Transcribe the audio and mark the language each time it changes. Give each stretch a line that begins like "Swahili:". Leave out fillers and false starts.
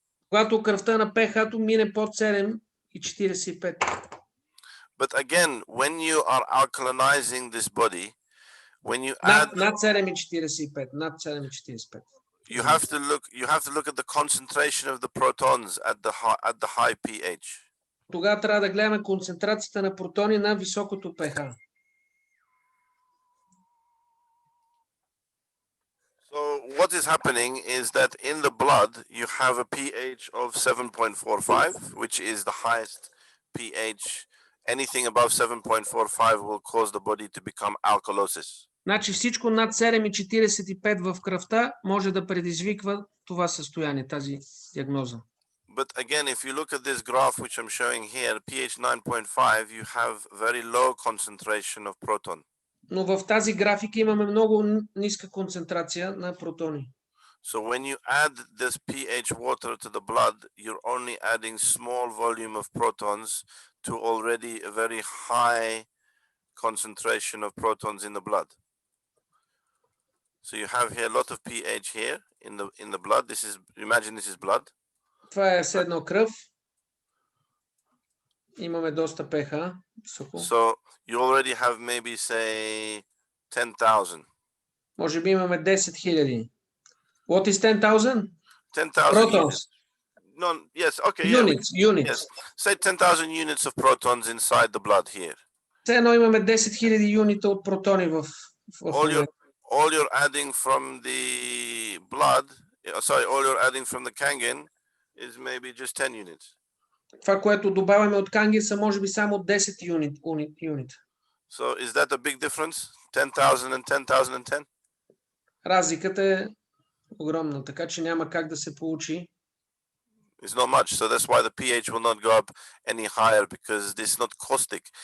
Bulgarian: Когато кръвта на pH-то мине под 7,45.
English: But again, when you are alkalinizing this body, when you add
Bulgarian: над 7,45, над 7,45.
English: You have to look at the concentration of the protons at the high pH.
Bulgarian: Тогава трябва да гледаме концентрацията на протони на високото pH.
English: So what is happening is that in the blood you have a pH of 7.45, which is the highest pH. Anything above 7.45 will cause the body to become alkalosis.
Bulgarian: Значи всичко над 7,45 в кръвта може да предизвиква това състояние, тази диагноза.
English: But again, if you look at this graph which I'm showing here, pH 9.5, you have very low concentration of proton.
Bulgarian: Но в тази графика имаме много ниска концентрация на протони.
English: So when you add this pH water to the blood, you're only adding small volume of protons to already a very high concentration of protons in the blood. So you have here a lot of pH here in the blood. Imagine this is blood.
Bulgarian: Това е седно кръв. Имаме доста pH.
English: So you already have maybe say 10,000.
Bulgarian: Може би имаме 10,000.
English: What is 10,000? 10,000 protons. No, yes, okay. Units, units. Yes. Say 10,000 units of protons inside the blood here.
Bulgarian: Все едно имаме 10,000 юнита от протони в
English: all you're adding from the blood, all you're adding from the Kangen is maybe just 10 units.
Bulgarian: Това, което добавяме от Канген, са може би само 10 юнита.
English: So is that a big difference? 10,000 and 10,000 and 10?
Bulgarian: Разликата е огромна, така че няма как да се получи.
English: It's not much, so that's why the pH will not go up any higher, because this is not caustic.